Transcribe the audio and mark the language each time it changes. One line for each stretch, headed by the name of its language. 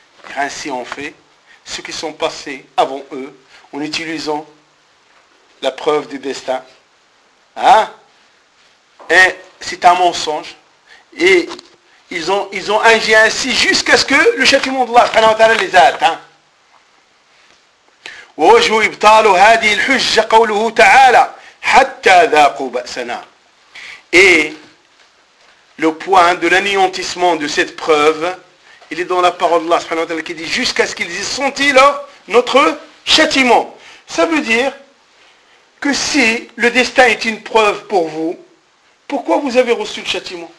French: Et ainsi ont fait ceux qui sont passés avant eux, en utilisant la preuve du destin Hein? Et c'est un mensonge. Et ils ont agi ainsi jusqu'à ce que le châtiment d'Allah les a atteints.
Arabic: ووجه إبطال هذه الحجة قوله تعالى حتى ذاقوا بأسنا.
French: Et le point de l'anéantissement de cette preuve, il est dans la parole de Allah subhanahu wa ta'ala qui dit jusqu'à ce qu'ils aient senti notre châtiment. Ça veut dire que si le destin est une preuve pour vous, pourquoi vous avez reçu le châtiment?